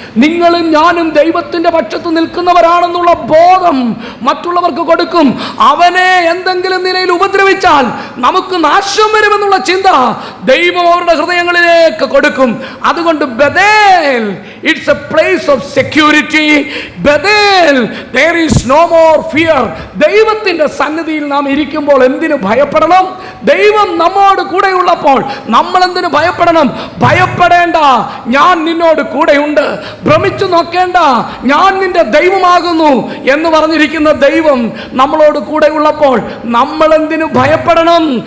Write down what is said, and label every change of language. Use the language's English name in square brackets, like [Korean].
[Malayalam] നിങ്ങളും ഞാനും ദൈവത്തിൻ്റെ പക്ഷത്ത് നിൽക്കുന്നവരാണെന്നുള്ള ബോധം മറ്റുള്ളവർക്ക് കൊടുക്കും. അവനെ എന്തെങ്കിലും നിലയിൽ ഉപദ്രവിച്ചാൽ നമുക്ക് നാശം വരുമെന്നുള്ള ചിന്ത ദൈവം അവരുടെ ഹൃദയങ്ങളിലേക്ക് കൊടുക്കും. അതുകൊണ്ട് [English] Bethel, it's a place of security. Bethel, there is no more fear. [Malayalam] ദൈവത്തിൻ്റെ സന്നിധിയിൽ നാം ഇരിക്കുമ്പോൾ എന്തിനു ഭയപ്പെടണം? ദൈവം നമ്മോട് കൂടെയുള്ളപ്പോൾ നമ്മൾ എന്തിനു ഭയപ്പെടണം? ഭയപ്പെടേണ്ട, ഞാൻ നിന്നോട് കൂടെയുണ്ട്. ഭ്രമിച്ചു നോക്കേണ്ട, ഞാൻ നിന്റെ ദൈവമാകുന്നു എന്ന് പറഞ്ഞിരിക്കുന്ന ദൈവം നമ്മളോട് കൂടെയുള്ളപ്പോൾ നമ്മൾ എന്തിനു ഭയപ്പെടണം?